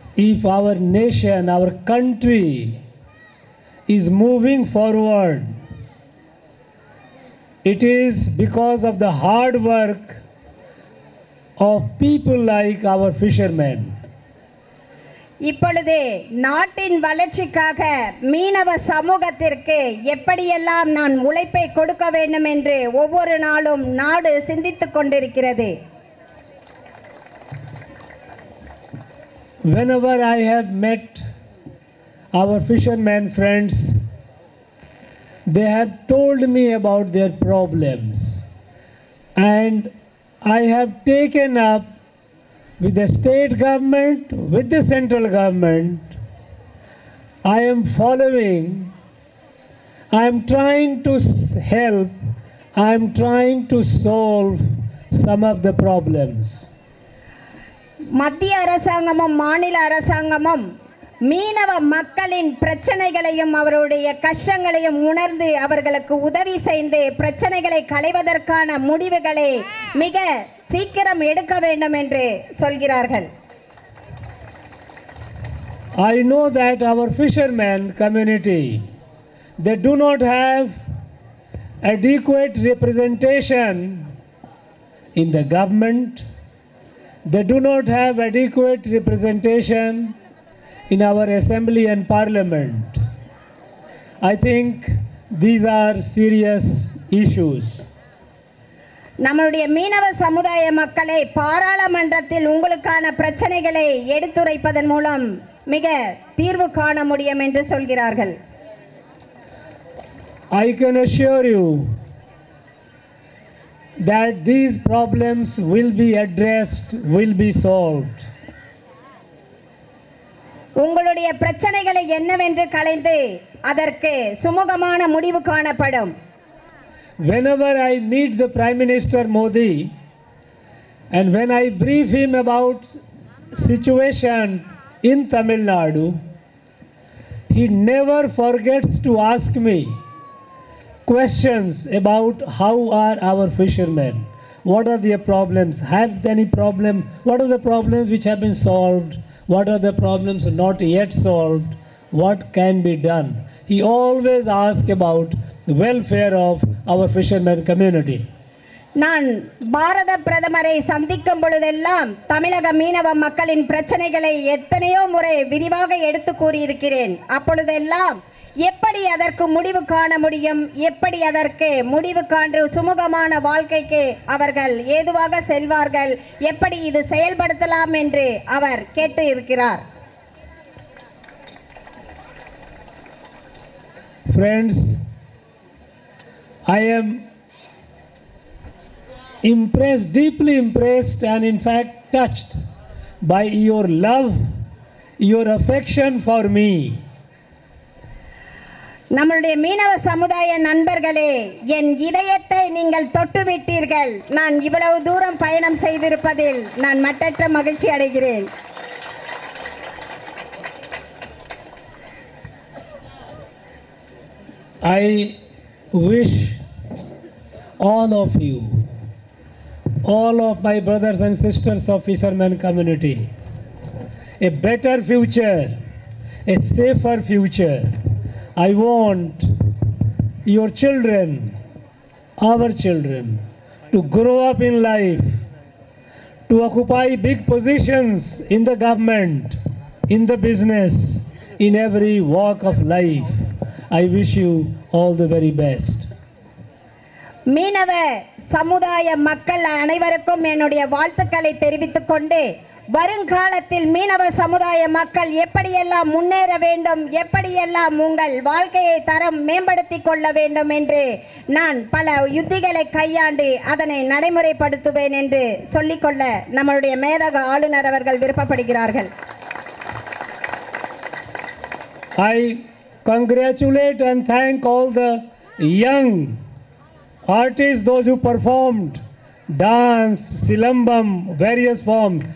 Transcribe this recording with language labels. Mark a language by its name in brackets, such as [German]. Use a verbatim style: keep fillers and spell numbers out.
[English] If our nation, our country is moving forward, it is because of the hard work of people like our fishermen. [Tamil] இப்பொழுது நாட்டின் வளர்ச்சிக்காக மீனவ சமூகத்திற்கு எப்படியெல்லாம் நான் உழைப்பை கொடுக்க வேண்டும் என்று ஒவ்வொரு நாளும் நாடு சிந்தித்துக் கொண்டிருக்கிறது. [English] Whenever I have met our fishermen friends, they have told me about their problems, and I have taken up with the state government, with the central government. I am following, I am trying to s- help, I am trying to solve some of the problems. [Tamil] மத்திய அரசாங்கமும் மாநில அரசாங்கமும் மீனவ மக்களின் பிரச்சனைகளையும் அவருடைய கஷ்டங்களையும் உணர்ந்து அவர்களுக்கு உதவி செய்து பிரச்சனைகளை களைவதற்கான முடிவுகளை மிக சீக்கிரம் எடுக்க வேண்டும் என்று சொல்கிறார்கள். [English] I know that our fishermen community, they do not have adequate representation in the government. They do not have adequate representation in our assembly and parliament. I think these are serious issues. [Tamil] நம்முடைய மீனவ சமுதாய மக்களை பாராளுமன்றத்தில் உங்களுக்கான பிரச்சனைகளை எடுத்துரைப்பதன் மூலம் மிக தீர்வு காண முடியும் என்று சொல்கிறார்கள். [English] I can assure you that these problems will be addressed, will be solved. [Tamil] உங்களுடைய பிரச்சனைகளை என்னவென்று கலைந்து அதற்கு சுமூகமான முடிவு காணப்படும். [English] Whenever I meet the Prime Minister Modi, and when I brief him about situation in Tamil Nadu, he never forgets to ask me questions about how are our fishermen, what are their problems, have any problem, what are the problems which have been solved, what are the problems not yet solved, what can be done. He always asks about the welfare of our fishermen community. [Tamil] நான் பாரத பிரதமரை சந்திக்கும் பொழுதெல்லாம் தமிழக மீனவ மக்களின் பிரச்சனைகளை எத்தனையோ முறை விரிவாக எடுத்து கூறியிருக்கிறேன். அப்பொழுதெல்லாம் எப்படி அதற்கு முடிவு காண முடியும், எப்படி அதற்கு முடிவு காண்டு சுமூகமான வாழ்க்கைக்கு அவர்கள் ஏதுவாக செல்வார்கள், எப்படி இது செயல்படுத்தலாம் என்று அவர் கேட்டு இருக்கிறார். [English] Friends, I am impressed, deeply impressed, and in fact touched by your love, your affection for me. [Tamil] நம்மளுடைய மீனவ சமுதாய நண்பர்களே, என் இதயத்தை நீங்கள் தொட்டுவிட்டீர்கள். நான் இவ்வளவு தூரம் பயணம் செய்திருப்பதில் நான் மட்டற்ற மகிழ்ச்சி அடைகிறேன். [English] I wish all of you, all of my brothers and sisters of fishermen community, a better future, a safer future. I want your children, our children, to grow up in life, to occupy big positions in the government, in the business, in every walk of life. I wish you all the very best. [Tamil] மீனவ சமுதாய மக்கள் அனைவருக்கும் என்னுடைய வாழ்த்துக்களை தெரிவித்துக் கொண்டு, வருங்காலத்தில் மீனவ சமுதாய மக்கள் எப்படியெல்லாம் முன்னேற வேண்டும், எப்படியெல்லாம் உங்கள் வாழ்க்கையை தரம் மேம்படுத்தி கொள்ள வேண்டும் என்று நான் பல யுத்திகளை கையாண்டு அதனை நடைமுறைப்படுத்துவேன் என்று சொல்லிக்கொள்ள நம்மளுடைய மேதக ஆளுநர் அவர்கள் விருப்பப்படுகிறார்கள். [English] I congratulate and thank all the young artists, those who performed dance, silambam, various forms.